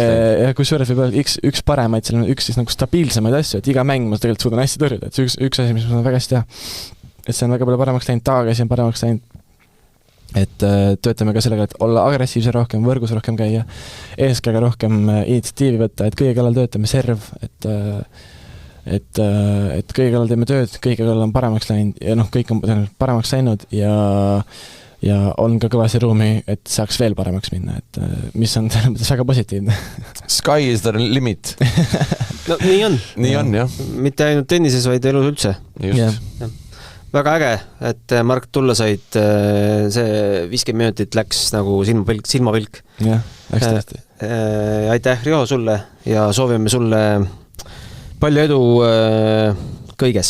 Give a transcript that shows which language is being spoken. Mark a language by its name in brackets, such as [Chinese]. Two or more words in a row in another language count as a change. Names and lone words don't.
[Estonian] ja kusjuures võib olla üks paremaid, seal on üks siis nagu stabiilsemaid asju, et iga mäng ma tegelikult suudan hästi tõrjuda, et see üks asi, mis ma saan väga hästi teha, et see on väga palju paremaks läinud, tagakäsi on paremaks läinud, et töötame ka sellega, et olla agressiivse rohkem, võrgus rohkem käia, eeskäega rohkem initsiatiivi võtta, et kõige kallal töötame serv, et kõige kallal teeme tööd, kõige kallal on paremaks läinud ja kõik on paremaks läinud ja on ka kõvasti ruumi, et saaks veel paremaks minna, et mis on väga positiivne. [English] Sky is the limit. [Estonian] No nii on. Nii on, jah. Mitte ainult tennises, vaid elus üldse. Just. Ja. Väga äge, et Mark tulla said, see 50 minutit läks nagu silmapilk. Jah, läks tõesti. Aitäh, Riho, sulle ja soovime sulle palju edu kõiges.